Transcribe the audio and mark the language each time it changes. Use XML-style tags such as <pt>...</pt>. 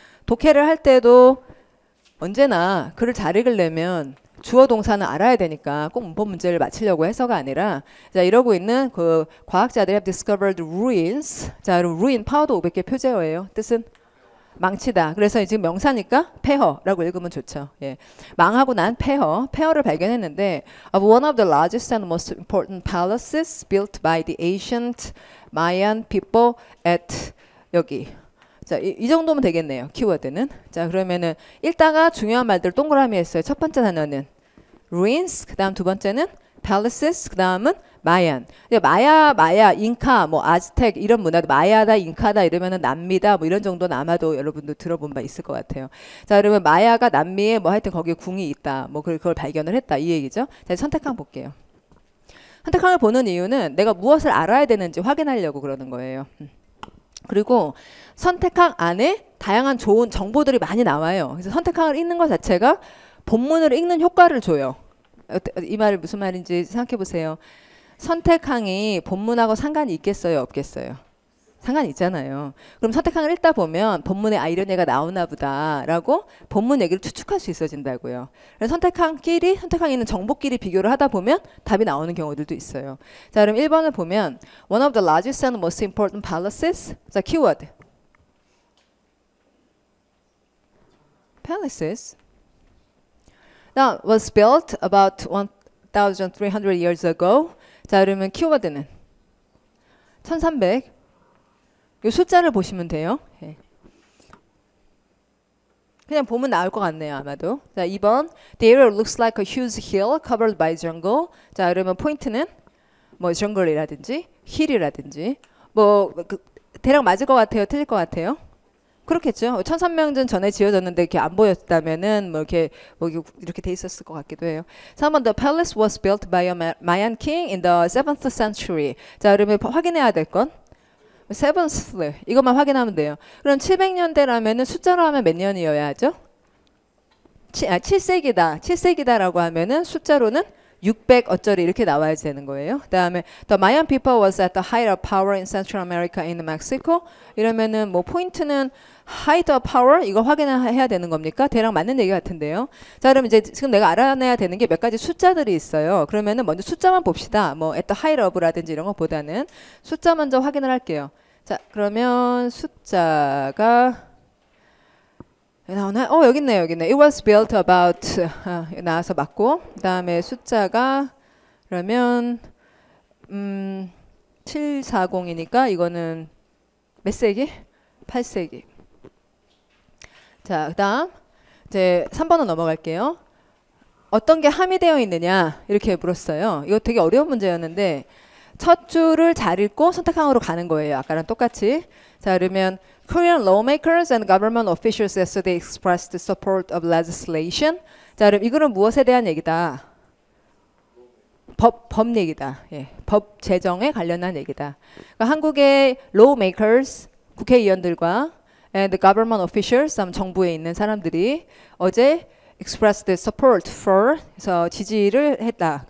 <ko>독해를 할 때도 언제나 글을 잘 읽으려면 주어 동사는 알아야 되니까 꼭 문법 문제를 맞추려고 해서가 아니라 자, 이러고 있는 그 과학자들이</ko> <en>have discovered ruins.</en> <ko>자, 그럼 ruin 파워도 500개 표제어예요. 뜻은 망치다. 그래서 지금 명사니까 폐허라고 읽으면 좋죠. 예. 망하고 난 폐허를 발견했는데</ko> <en>one of the largest and most important palaces built by the ancient Mayan people at 여기.</en> <ko>자, 이 정도면 되겠네요. 키워드는. 자, 그러면은 읽다가 중요한 말들 동그라미 했어요. 첫 번째 단어는 ruins, 그다음 두 번째는 palaces, 그다음은 마얀. 마야, 잉카, 뭐 아즈텍 이런 문화도 마야다, 잉카다 이러면은 남미다 뭐 이런 정도는 아마도 여러분도 들어본 바 있을 것 같아요. 자, 그러면 마야가 남미에 뭐 하여튼 거기에 궁이 있다. 뭐 그걸 발견을 했다 이 얘기죠. 자, 선택항 볼게요. 선택항을 보는 이유는 내가 무엇을 알아야 되는지 확인하려고 그러는 거예요. 그리고 선택항 안에 다양한 좋은 정보들이 많이 나와요. 그래서 선택항을 읽는 것 자체가 본문을 읽는 효과를 줘요. 이 말이 무슨 말인지 생각해 보세요. 선택항이 본문하고 상관이 있겠어요? 없겠어요? 상관이 있잖아요. 그럼 선택항을 읽다 보면 본문에 이런 얘가 나오나 보다라고 본문 얘기를 추측할 수 있어진다고요. 그래서 선택항에 있는 정보끼리 비교를 하다 보면 답이 나오는 경우들도 있어요. 자, 그럼 1번을 보면</ko> <en>one of the largest and most important palaces.</en> <ko>자, 키워드.</ko> <en>palaces. Now, was built about 1,300 years ago.</en> <ko>자, 그러면 키워드는 1300. 이 숫자를 보시면 돼요. 예. 그냥 보면 나올 것 같네요, 아마도. 자, 2번.</ko> <en>The area looks like a huge hill covered by jungle.</en> <ko>자, 그러면 포인트는 뭐 jungle이라든지 hill이라든지 뭐 대략 맞을 것 같아요, 틀릴 것 같아요? 그렇겠죠. 1300년 전에 지어졌는데 이렇게 안 보였다면은 뭐 이렇게 돼 있었을 것 같기도 해요.</ko> <en>3번 The palace was built by a Mayan king in the 7th century.</en> <ko>자, 그러면 확인해야 될 건 7th 이것만 확인하면 돼요. 그럼 700년대라면은 숫자로 하면 몇 년이어야 하죠? 7세기다. 7세기다라고 하면은 숫자로는 600 어쩌리 이렇게 나와야 되는 거예요.</ko> <en>그다음에 the Mayan people was at the height of power in Central America in Mexico.</en> <ko>이러면은 뭐 포인트는 height of power 이거 확인해야 되는 겁니까? 대략 맞는 얘기 같은데요. 자, 그럼 이제 지금 내가 알아내야 되는 게 몇 가지 숫자들이 있어요. 그러면은 먼저 숫자만 봅시다. 뭐 at the height of라든지 이런 것보다는 숫자 먼저 확인을 할게요. 자, 그러면 숫자가 나오나? 여기 있네요, 여기 있네.</ko> <en>It was built about</en> <ko>나와서 맞고, 그다음에 숫자가 그러면 740이니까 이거는 몇 세기? 8세기. 자, 그다음 이제 3번으로 넘어갈게요. 어떤 게 함의되어 있느냐 이렇게 물었어요. 이거 되게 어려운 문제였는데 첫 줄을 잘 읽고 선택항으로 가는 거예요. 아까랑 똑같이. 자, 그러면</ko> <en>Korean lawmakers and government officials yesterday expressed support of legislation.</en> <ko>자, 그럼 이거는 무엇에 대한 얘기다? 법 얘기다. 예, 법 제정에 관련한 얘기다. 그러니까 한국의 lawmakers, 국회의원들과</ko> <en>and government officials,</en> <ko>정부에 있는 사람들이 어제</ko> <en>expressed support for,</en> <ko>그래서 지지를 했다.</ko>